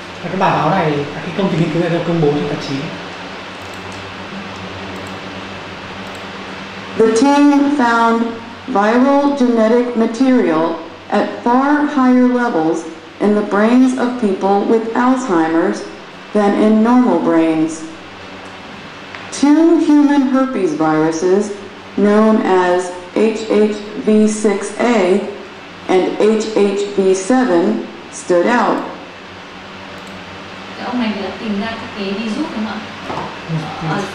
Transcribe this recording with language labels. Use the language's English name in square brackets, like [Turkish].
[Vietnamese] Cái bài báo này, cái công trình nghiên cứu này được công bố trên tạp chí. [English] The team found viral genetic material at far higher levels in the brains of people with Alzheimer's than in normal brains. 2 human herpes viruses, known as HHV6A and HHV7, stood out. [Vietnamese] Ông này đã tìm ra các cái virus đúng không ạ?